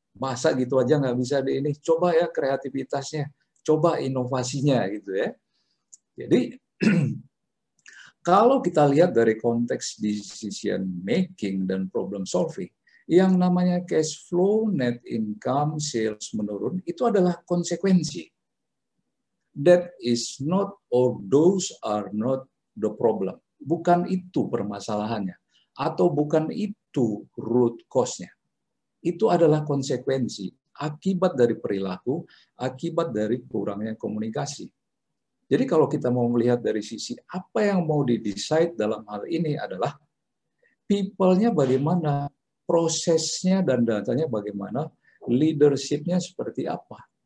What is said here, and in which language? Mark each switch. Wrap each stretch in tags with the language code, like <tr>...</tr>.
<id>Masa gitu aja nggak bisa di ini? Coba ya kreativitasnya, coba inovasinya gitu ya. Jadi kalau kita lihat dari konteks decision making dan problem solving, yang namanya cash flow, net income, sales menurun, itu adalah konsekuensi.</id> <en>That is not, or those are not the problem.</en> <id>Bukan itu permasalahannya. Atau bukan itu root cause-nya. Itu adalah konsekuensi, akibat dari perilaku, akibat dari kurangnya komunikasi. Jadi kalau kita mau melihat dari sisi apa yang mau di-decide dalam hal ini adalah people-nya bagaimana, prosesnya dan datanya bagaimana, leadership-nya seperti apa.</id>